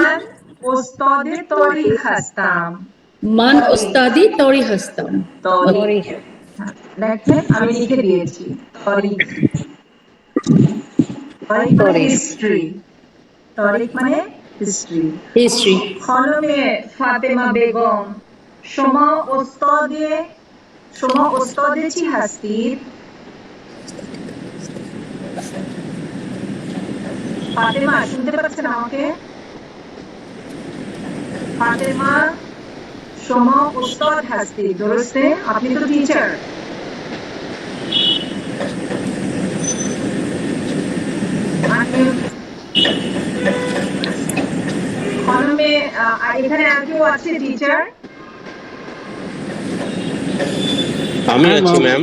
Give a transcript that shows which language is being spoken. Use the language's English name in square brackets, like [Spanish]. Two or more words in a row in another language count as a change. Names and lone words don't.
[Persian] استاد تاریخ هستم. من استاد تاریخ هستم. [Bangla] তারিখ। হ্যাঁ, দেখেন আমি লিখে দিয়েছি তারিখ। তারিখ মানে হিস্ট্রি। তারিখ মানে হিস্ট্রি। হিস্ট্রি [Persian] خانم فاطمه بیگم شما استاد چی هستید؟ [Bangla] ফাতেমা শুনতে পাচ্ছেন আমাকে? [Persian] ফাতেমা شما استاد هستید، درسته؟ [Bangla] আপনি তো টিচার। খানমে এখানে আর কেউ আছে টিচার? আমি আছি ম্যাম।